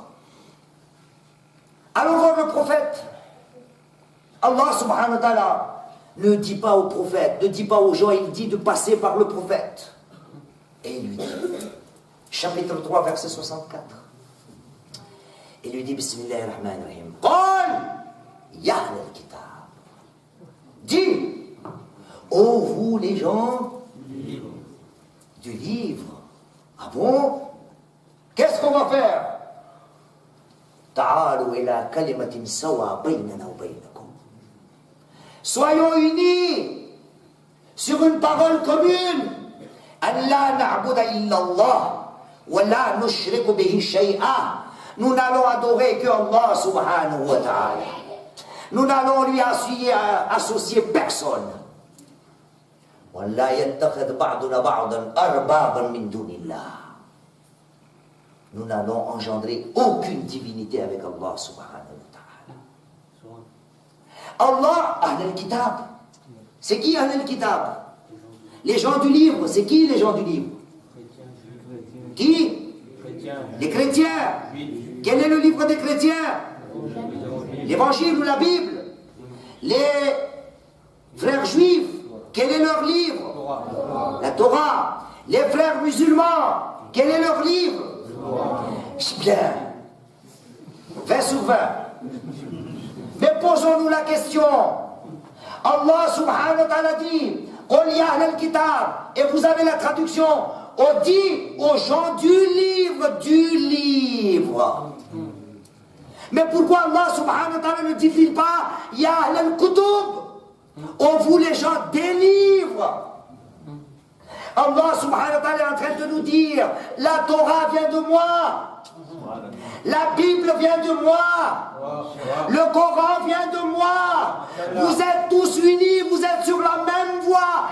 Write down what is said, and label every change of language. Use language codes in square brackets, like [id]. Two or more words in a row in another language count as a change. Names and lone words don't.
[fr] Allons voir le prophète. [ar] الله سبحانه وتعالى [fr] ne dit pas au prophète, ne dit pas aux gens, il dit de passer par le prophète. Et il lui dit, chapitre 3, verset 64. Il lui dit, [ar] بسم الله الرحمن الرحيم. قال يا أهل الكتاب. [fr] Dis, ô vous les gens du livre. Ah bon? Qu'est-ce qu'on va faire? [ar] تعالوا إلى كلمة سواء بيننا وبينكم. [fr] Soyons unis sur une parole commune. [ar] أن لا نعبد إلا الله ولا نشرك به شيئا. [fr] Nous n'allons adorer que [ar] الله سبحانه وتعالى. [fr] Nous n'allons lui associer personne. [ar] وَلَا يَتَّخِذْ بَعْضُنَا بَعْضًا أَرْبَابًا مِنْ دُونِ اللَّهِ. [fr] Nous n'allons engendrer aucune divinité avec [ar] الله سبحانه وتعالى. الله أهل الكتاب. [fr] C'est qui [ar] أهل الكتاب? [fr] Les gens du livre. C'est qui les gens du livre? Qui? Les chrétiens. Quel est le livre des chrétiens? L'évangile ou la Bible. Les frères juifs, quel est leur livre? La Torah. Les frères musulmans, quel est leur livre? Bien. 20 sur 20. Mais posons-nous la question. [ar] الله سبحانه وتعالى [fr] dit, [ar] قل يا أهل الكتاب, [fr] et vous avez la traduction, on dit aux gens du livre. Mais pourquoi [ar] الله سبحانه وتعالى [fr] ne dit-il pas [ar] يا أهل الكتب, [fr] on vous les gens des livres? [ar] الله سبحانه وتعالى [fr] est en train de nous dire, la Torah vient de moi, la Bible vient de moi, le Coran vient de moi, vous êtes tous unis, vous êtes sur la même voie.